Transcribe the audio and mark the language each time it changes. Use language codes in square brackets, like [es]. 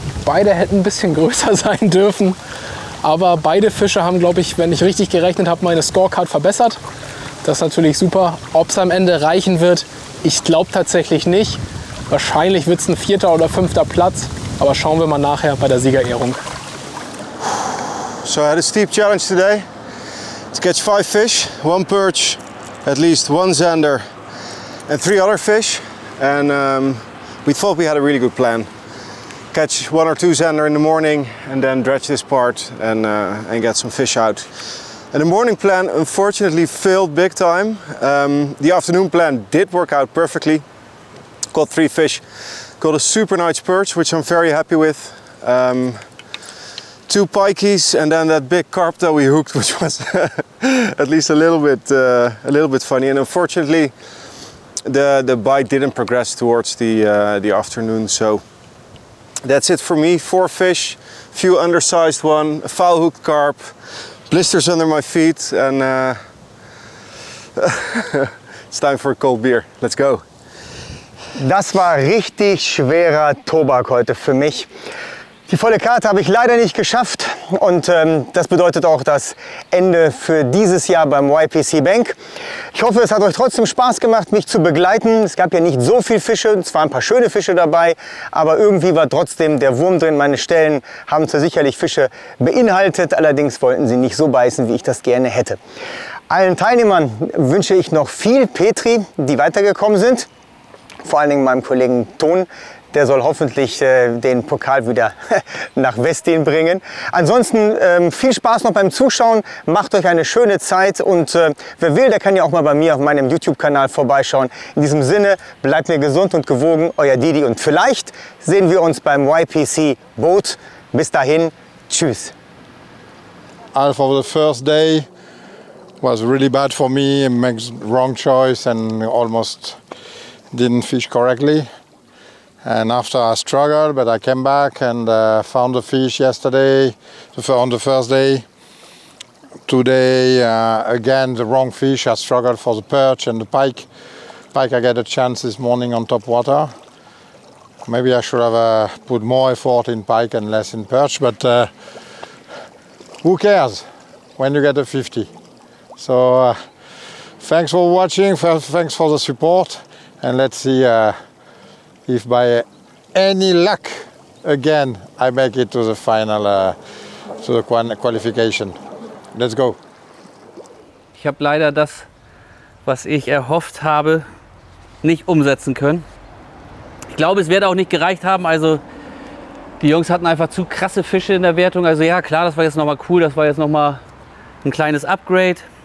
[de] beide hätten ein bisschen größer sein dürfen. Aber beide Fische haben, glaube ich, wenn ich richtig gerechnet habe, meine Scorecard verbessert. Das ist natürlich super. Ob es am Ende reichen wird, ich glaube tatsächlich nicht. Wahrscheinlich wird es ein 4. oder 5. Platz. Aber schauen wir mal nachher bei der Siegerehrung. So I had a steep challenge today to catch 5 fish, 1 perch, at least 1 zander and 3 other fish. And we thought we had a really good plan. Catch 1 or 2 zander in the morning and then dredge this part and get some fish out. And the morning plan unfortunately failed big time. The afternoon plan did work out perfectly. Caught 3 fish, caught a super nice perch, which I'm very happy with. 2 pikeys and then that big carp that we hooked, which was at least a little bit funny. And unfortunately, the bite didn't progress towards the afternoon. So that's it for me. 4 fish, few undersized one, a foul hooked carp, blisters under my feet, and it's time for a cold beer. Let's go. Das war richtig schwerer Tobak heute für mich. Die volle Karte habe ich leider nicht geschafft und das bedeutet auch das Ende für dieses Jahr beim YPC Bank. Ich hoffe, es hat euch trotzdem Spaß gemacht, mich zu begleiten. Es gab ja nicht so viele Fische, es waren ein paar schöne Fische dabei, aber irgendwie war trotzdem der Wurm drin. Meine Stellen haben zwar sicherlich Fische beinhaltet, allerdings wollten sie nicht so beißen, wie ich das gerne hätte. Allen Teilnehmern wünsche ich noch viel Petri, die weitergekommen sind. Vor allen Dingen meinem Kollegen Ton. Der soll hoffentlich den Pokal wieder nach Westin bringen. Ansonsten viel Spaß noch beim Zuschauen. Macht euch eine schöne Zeit und wer will, der kann ja auch mal bei mir auf meinem YouTube-Kanal vorbeischauen. In diesem Sinne, bleibt mir gesund und gewogen, euer Didi. Und vielleicht sehen wir uns beim YPC Boot. Bis dahin, tschüss. [en] For the first day was really bad for me. I made wrong choice and almost didn't fish correctly. And after I struggled, but I came back and found a fish yesterday on the first day. Today, again, the wrong fish. I struggled for the perch and the pike. Pike, I get a chance this morning on top water. Maybe I should have put more effort in pike and less in perch, but who cares when you get a 50? So thanks for watching, thanks for the support, and let's see if by any luck again I make it to the final, to the qualification. Let's go. [de] Ich habe leider das, was ich erhofft habe, nicht umsetzen können. Ich glaube, es wird auch nicht gereicht haben. Also die Jungs hatten einfach zu krasse Fische in der Wertung. Also ja, klar, das war jetzt nochmal cool. Das war jetzt nochmal ein kleines Upgrade.